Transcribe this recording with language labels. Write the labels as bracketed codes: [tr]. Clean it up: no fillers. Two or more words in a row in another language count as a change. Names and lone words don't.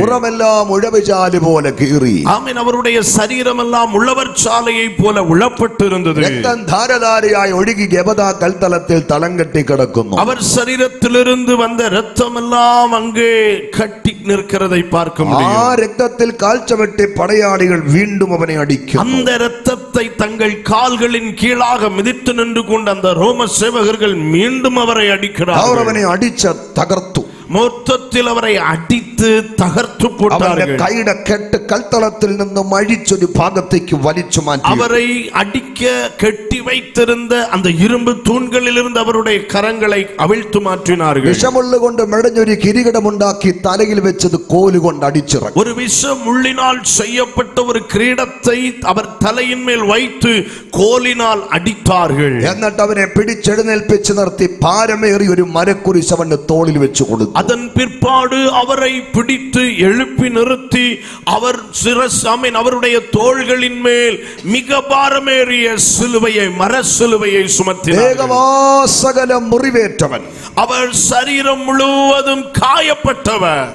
[ml] പുറമെല്ലാം ഉഴവുചാല് പോലെ കീറി. [ta] ஆமென். அவருடைய சரீரம் எல்லாம் உழவர் சாலையை போல உழப்பட்டிருந்தது. [ml] രക്തം ധാരധാരയായി ഒഴുകി ഗബദാ കൽത്തളത്തിൽ തളം കെട്ടി കിടക്കുന്നു. [ta] அவர் சரீரத்திலிருந்து வந்த இரத்தம் எல்லாம் அங்கே கட்டி நிற்கிறதை பார்க்க ആ முடியும். [ml] രക്തത്തിൽ കാഴ്ച വെട്ടി പടയാളികൾ വീണ്ടും അവനെ അടിക്കും. [ta] அந்த இரத்தத்தை தங்கள் கால்களின் கீழாக மிதித்து நின்று கொண்டு அந்த ரோம சேவகர்கள் மீண்டும் அவரை [ml] അവർ [ta] அடிக்கிறார்கள். [ml] അവനെ അടിച്ച് തകർത്തു. [ta] மொத்தத்தில் அவரை அடித்து தகர்த்து [ml] അവന്റെ [ta] போட்டார்கள். [ml] കൈയുടെ കെട്ട് കൽത്തളത്തിൽ നിന്നും അഴിച്ചൊരു ഭാഗത്തേക്ക് വലിച്ചു മാറ്റി. [ta] அவரை அடிக்க கட்டி வைத்திருந்த அந்த இரும்பு தூண்களில் இருந்து அவருடைய கரங்களை அவிழ்த்து மாற்றினார்கள். [ml] വിഷമുള്ളുകൊണ്ട് മെടഞ്ഞൊരു കിരീടമുണ്ടാക്കി തലയിൽ വെച്ചത് കോലുകൊണ്ട് അടിച്ചിറക്കി. [ta] ஒரு விஷ முள்ளினால் செய்யப்பட்ட ஒரு கிரீடத்தை அவர் தலையின் மேல் வைத்து கோலினால் அடித்தார்கள். [ml] എന്നിട്ട് അവനെ പിടിച്ചെഴുന്നേൽപ്പിച്ച് നിർത്തി ഭാരമേറി ഒരു മരക്കുരിശ് അവന്റെ തോളിൽ വെച്ച് കൊടുത്തു. [ta] அதன் பிற்பாடு அவரை பிடித்து எழுப்பி நிறுத்தி அவர் அவருடைய தோள்களின் மேல் மிக பாரமேறிய சிலுவையை, மர சிலுவையை சுமத்தினார். சகல முறிவேற்றவன், அவர் சரீரம் முழுவதும் காயப்பட்டவர்,